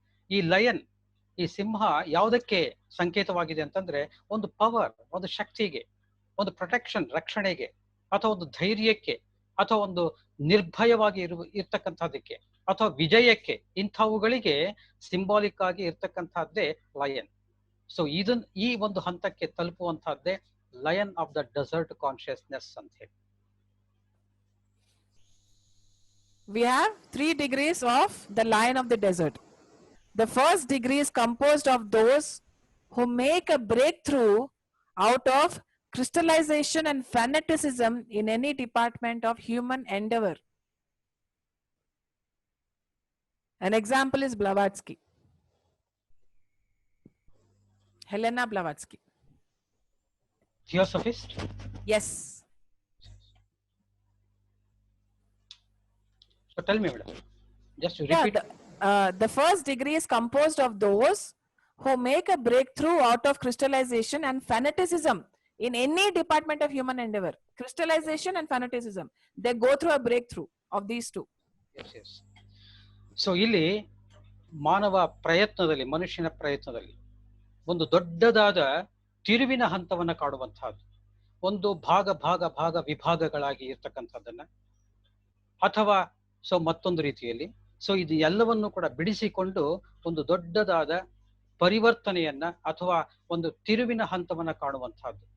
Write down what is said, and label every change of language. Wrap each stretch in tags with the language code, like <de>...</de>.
<kn>ಈ ಲಯನ್, ಈ ಸಿಂಹ ಯಾವುದಕ್ಕೆ ಸಂಕೇತವಾಗಿದೆ ಅಂತಂದ್ರೆ ಒಂದು ಪವರ್, ಒಂದು ಶಕ್ತಿಗೆ, ಒಂದು ಪ್ರೊಟೆಕ್ಷನ್, ರಕ್ಷಣೆಗೆ, ಅಥವಾ ಒಂದು ಧೈರ್ಯಕ್ಕೆ, ಅಥವಾ ಒಂದು ನಿರ್ಭಯವಾಗಿ ಇರ್ತಕ್ಕಂಥದ್ದಕ್ಕೆ, ಅಥವಾ ವಿಜಯಕ್ಕೆ, ಇಂಥವುಗಳಿಗೆ ಸಿಂಬಾಲಿಕ್ ಆಗಿ ಇರ್ತಕ್ಕಂಥದ್ದೇ ಲಯನ್. ಸೊ ಈ ಒಂದು ಹಂತಕ್ಕೆ ತಲುಪುವಂತಹದ್ದೇ</kn> <en>lion of the desert consciousness</en> <kn>ಅಂತ ಹೇಳಿ.</kn> <en>We have 3 degrees of the lion of the desert. The first degree is composed of those who make a breakthrough out of crystallization and fanaticism in any department of human endeavor. An example is Blavatsky. Helena Blavatsky. Theosophist? Yes. So tell me, madam. Just repeat. The first degree is composed of those who make a breakthrough out of crystallization and fanaticism in any department of human endeavor. Crystallization and fanaticism, they go through a breakthrough of these 2. Yes, yes.</en> <kn>So ಇಲ್ಲಿ ಮಾನವ ಪ್ರಯತ್ನದಲ್ಲಿ, ಮನುಷ್ಯನ ಪ್ರಯತ್ನದಲ್ಲಿ ಒಂದು ದೊಡ್ಡದಾದ ತಿರುವಿನ ಹಂತವನ್ನ ಕಾಡುವಂತಹದ್ದು, ಒಂದು ಭಾಗ ವಿಭಾಗಗಳಾಗಿ ಇರ್ತಕ್ಕಂಥದ್ದನ್ನ, ಅಥವಾ ಸೊ ಮತ್ತೊಂದು ರೀತಿಯಲ್ಲಿ, ಸೊ ಇದು ಎಲ್ಲವನ್ನು ಕೂಡ ಬಿಡಿಸಿಕೊಂಡು ಒಂದು ದೊಡ್ಡದಾದ ಪರಿವರ್ತನೆಯನ್ನ ಅಥವಾ ಒಂದು ತಿರುವಿನ ಹಂತವನ್ನ ಕಾಣುವಂತಹದ್ದು.</kn>